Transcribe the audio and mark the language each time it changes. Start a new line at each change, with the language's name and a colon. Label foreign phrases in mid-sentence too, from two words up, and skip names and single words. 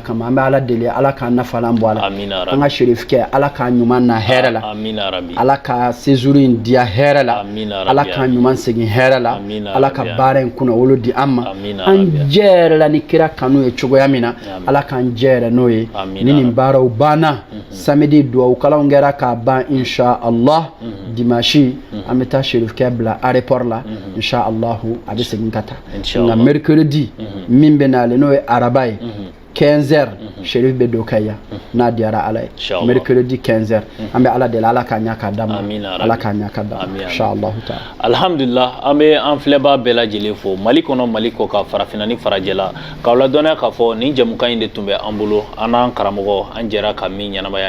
Bambara: kama an bɛ ala deli ala k'an nafalan bɔ a la an ka sherifikɛ ala k'an ɲuman na hɛrɛ la ala ka séjour in diya hɛrɛ la ala k'an ɲuman segin hɛrɛ la ala ka baara in kunna wolo di an ma an jɛ yɛrɛ la ni kira kanu ye cogoya min na ala k'an jɛ yɛrɛ n'o ye ni nin baaraw banna samedi duwawu kalanw kɛra k'a ban
Arabic: إن شاء الله
Bambara: dimanche an bɛ taa sherifikɛ bila aéroport la
Arabic: إن شاء الله
Bambara: a bɛ segin ka taa nka mercredi min bɛ nale n'o ye araba ye 15h sherif bɛ don ka yan n'a diyara ala ye mercredi 15h an bɛ ala deli ala k'a ɲa k'a d'a ma ala k'a ɲa k'a d'a ma
Arabic: إن شاء الله تعالى
Bambara: alhamdulillah an bɛ an filɛbaa bɛɛ lajɛlen fo mali kɔnɔ mali kɔ ka farafinna ni farajɛ la k'aw ladɔnniya k'a fɔ nin jɛmukan in de tun bɛ an bolo an n'an karamɔgɔ an jɛra ka min ɲɛnamaya